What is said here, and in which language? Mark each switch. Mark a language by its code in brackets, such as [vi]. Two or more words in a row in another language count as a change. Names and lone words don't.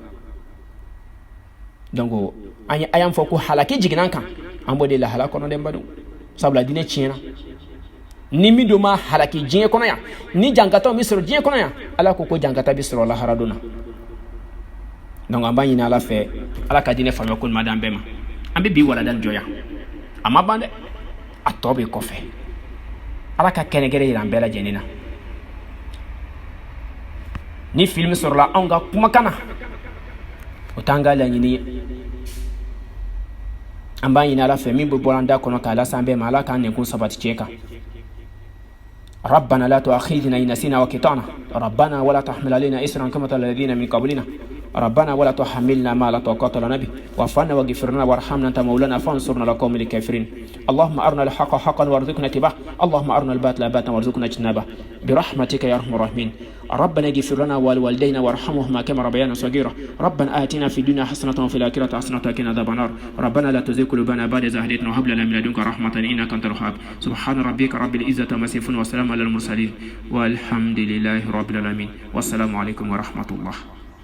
[bm] donc a y'an fɔ ko halaki jiginna kan an b'o de lahala kɔnɔ dɛ badenw sabula diinɛ tiɲɛna ni min don ma halaki diɲɛ kɔnɔ yan ni jankataw min sɔrɔ diɲɛ kɔnɔ yan ala ko jankata bɛ sɔrɔ lahara don na donc an b'a ɲini ala fɛ ala ka diinɛ faamuya ko ɲuman d'an bɛɛ ma an bɛ bi walada jɔya a ma ban dɛ a tɔ bɛ kɔfɛ ala ka kɛnɛgɛrɛ yira an bɛɛ lajɛlen na ni film sɔrɔla anw ka kumakan na o t'an ka laɲini ye an b'a ɲini ala fɛ min bɛ bɔ an da kɔnɔ k'a lase an bɛɛ ma ala k'an nɛnkun sabati tiɲɛ kan [ar] ربنا لا تؤاخذنا إن نسينا وأخطأنا ربنا ولا تحمل علينا إصرا كما حملت على الذين من قبلنا ربنا ولا تحملنا ما لا طاقة لنا به واعف عنا واغفر لنا وارحمنا أنت مولانا فانصرنا على القوم الكافرين اللهم أرنا الحق حقا وارزقنا اتباعه اللهم أرنا الباطل باطلا وارزقنا اجتنابه برحمتك يا أرحم الراحمين ربنا اغفر لنا ولوالدينا وارحمهما كما ربيانا صغيرا ربنا آتنا في الدنيا حسنة وفي الآخرة حسنة وقنا عذاب النار ربنا لا تزغ قلوبنا بعد إذ هديتنا وهب لنا من لدنك رحمة إنك أنت الوهاب سبحان ربك رب العزة عما يصفون وسلام على المرسلين والحمد لله رب العالمين والسلام عليكم ورحمة الله